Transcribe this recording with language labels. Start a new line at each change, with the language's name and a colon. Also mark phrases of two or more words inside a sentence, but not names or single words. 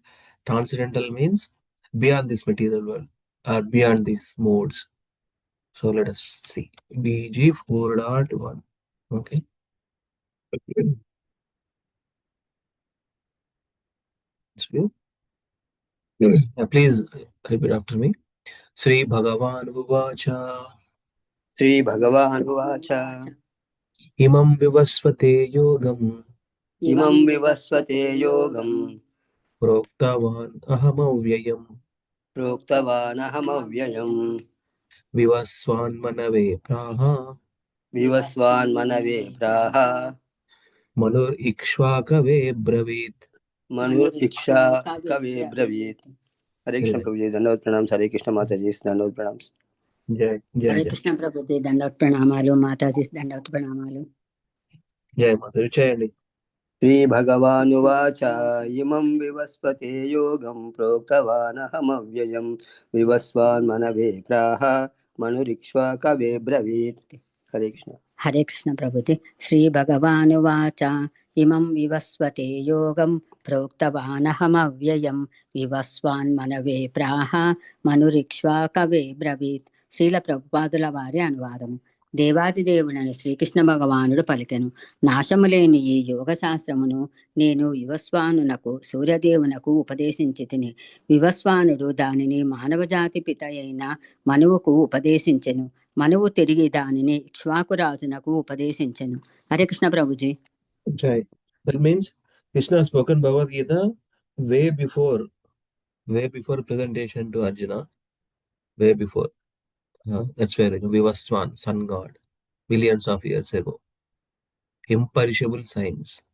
English: Transcendental means beyond this material world or beyond these modes. So let us see. BG 4.1. Okay. Please repeat after me.
Sanskrit: श्री भगवान् उवाच. श्री भगवान् उवाच. इमं विवस्वते योगम्. इमं विवस्वते योगम्. प्रोक्तवान् अहमव्ययम्. प्रोक्तवान् अहमव्ययम्. विवस्वान् मनवे प्राह. विवस्वान् मनवे प्राह. मनुर् इक्ष्वाकवे ब्रवीत्. मनुर् इक्ष कवे ब्रवीत्.
Hindi: हरे कृष्ण प्रभुजी, दण्डवत् प्रणाम्स, हरे कृष्ण माताजी, दण्डवत् प्रणाम्स.
Telugu: జై జై హరే జై కృష్ణ ప్రభుజీ, దండవత్ ప్రణామాలు. మాతాజీ దండవత్ ప్రణామాలు. జై మాత చేయండి.
Sanskrit: श्रीभगवानुवाच इमं विवस्वते योगं प्रोक्तवानहमव्ययं विवस्वान्मनवे प्राह मनुरिक्ष्वा कवे ब्रवीत्. हरे कृष्ण.
Telugu: హరే కృష్ణ ప్రభుజీ.
Sanskrit: శ్రీ భగవానువాచ ఇమం వివస్వతే యోగం ప్రోక్తవానహమవ్యయం వివస్వాన్ మనవే ప్రాహ మనురిక్ష్వా కవే బ్రవీత్.
Telugu: శ్రీల ప్రభుపాదుల వారి అనువాదము. దేవాది దేవుడని శ్రీకృష్ణ భగవానుడు పలికెను, నాశము లేని ఈ యోగ శాస్త్రమును నేను వివస్వానునకు సూర్యదేవునకు ఉపదేశించి తిని. వివస్వానుడు దానిని మానవజాతి పిత అయిన మనువుకు ఉపదేశించెను. మనువు తిరిగి దానిని ఇక్ష్వాకురాజునకు ఉపదేశించెను. హరే కృష్ణ ప్రభుజీ. Jai.
English: That means Krishna has spoken Bhagavad Gita way before presentation to Arjuna, way before. That's where Vivaswan, sun god, millions of years ago. Imperishable science.